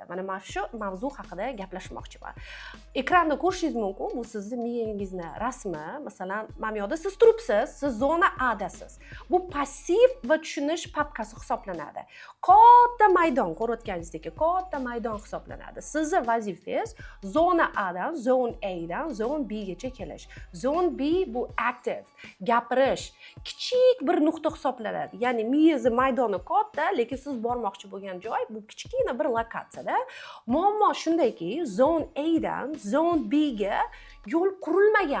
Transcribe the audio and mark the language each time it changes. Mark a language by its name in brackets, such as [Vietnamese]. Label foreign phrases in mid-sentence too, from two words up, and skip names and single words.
[Uzbek] Mana shu mavzu haqida gaplashmoqchiman. Ekranda ko'rishingiz mumkin, bu sizning miyangizni rasmi. Masalan, mana bu yerda siz turibsiz, siz zona A dasiz. Bu passiv va tushunish papkasi hisoblanadi. Katta maydon, ko'rayotganingizdek, katta maydon hisoblanadi. Sizning vazifangiz zona A dan, zone A dan, zone B gacha kelish. Zone B bu active, gapirish, kichik bir nuqta hisoblanadi. Ya'ni miyangiz maydoni katta, lekin siz bormoqchi bo'lgan joy bu kichkina bir lokatsiyada. Muammo shundayki, zone A dan zone B ga yo'l qurilmagan.